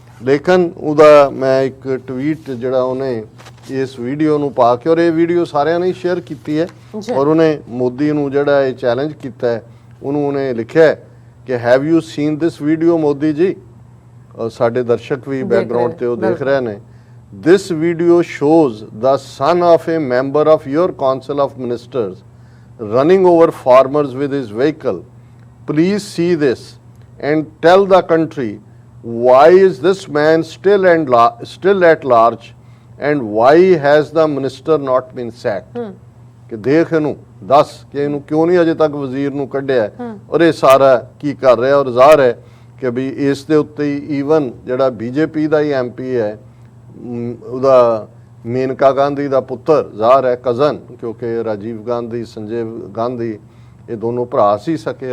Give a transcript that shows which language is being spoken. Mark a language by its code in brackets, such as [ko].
[pa] ਲੇਕਿਨ ਉਹਦਾ ਮੈਂ ਇੱਕ ਟਵੀਟ ਜਿਹੜਾ ਉਹਨੇ ਇਸ ਵੀਡੀਓ ਨੂੰ ਪਾ ਕੇ, ਔਰ ਇਹ ਵੀਡੀਓ ਸਾਰਿਆਂ ਨੇ ਸ਼ੇਅਰ ਕੀਤੀ ਹੈ, ਔਰ ਉਹਨੇ ਮੋਦੀ ਨੂੰ ਜਿਹੜਾ ਇਹ ਚੈਲੰਜ ਕੀਤਾ ਹੈ, ਉਹਨੂੰ ਉਹਨੇ ਲਿਖਿਆ ਕਿ [en] have you seen this video [pa] Modi ji. ਸਾਡੇ ਦਰਸ਼ਕ ਵੀ ਬੈਕਗ੍ਰਾਉਂਡ ਤੇ ਉਹ ਦੇਖ ਰਹੇ ਨੇ। [en] This video shows the son of a member of your council of ministers running over farmers with his vehicle. Please see this and tell the country why is this man still at large and why has the minister not been sacked? [pa] ਕਿ ਦੇਖ ਇਹਨੂੰ ਦੱਸ ਕਿ ਇਹਨੂੰ ਕਿਉਂ ਨਹੀਂ ਅਜੇ ਤੱਕ ਵਜ਼ੀਰ ਨੂੰ ਕੱਢਿਆ, ਔਰ ਇਹ ਸਾਰਾ ਕੀ ਕਰ ਰਿਹਾ। ਔਰ ਜ਼ਾਹਰ ਹੈ ਕਿ ਵੀ ਇਸ ਦੇ ਉੱਤੇ ਈਵਨ ਜਿਹੜਾ BJP ਦਾ ਹੀ MP ਹੈ, ਉਹਦਾ ਮੇਨਕਾ ਗਾਂਧੀ ਦਾ ਪੁੱਤਰ, ਜ਼ਾਹਰ ਹੈ ਕਜ਼ਨ, ਕਿਉਂਕਿ ਰਾਜੀਵ ਗਾਂਧੀ, ਸੰਜੇ ਗਾਂਧੀ ਇਹ ਦੋਨੋਂ ਭਰਾ ਸੀ ਸਕੇ।